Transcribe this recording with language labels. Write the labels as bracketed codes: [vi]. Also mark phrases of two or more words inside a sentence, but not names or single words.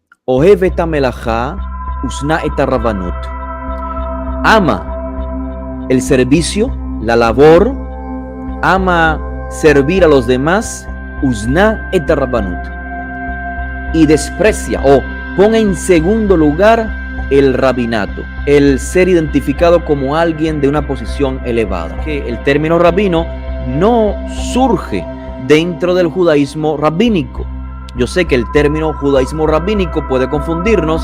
[he] אוהב את המלאכה, ושנא את הרבנות. [es] Ama el servicio, la labor, ama servir a los demás, [he] ושנא את הרבנות. [es] Y desprecia o pone en segundo lugar el rabinato, el ser identificado como alguien de una posición elevada. Que el término rabino no surge dentro del judaísmo rabínico. Yo sé que el término judaísmo rabínico puede confundirnos.